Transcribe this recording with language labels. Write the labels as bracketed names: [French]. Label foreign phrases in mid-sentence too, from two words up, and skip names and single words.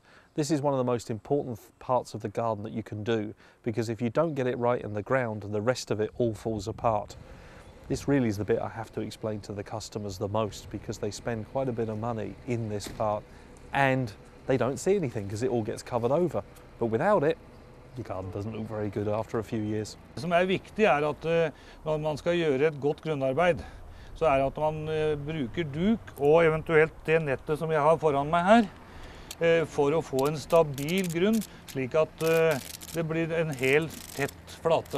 [English] This is one of the most important parts of the garden that you can do, because if you don't get it right in the ground, the rest of it all falls apart. This really is the bit I have to explain to the customers the most, because they spend quite a bit of money in this part and they don't see anything because it all gets covered over. But without it, the garden doesn't look very good after a few years. [Norwegian] Det som viktig at når man skal gjøre et godt grunnarbeid, så at man bruker duk og eventuelt det nettet som jeg har foran meg her, for å få en stabil grunn, slik at det blir en helt tett flate.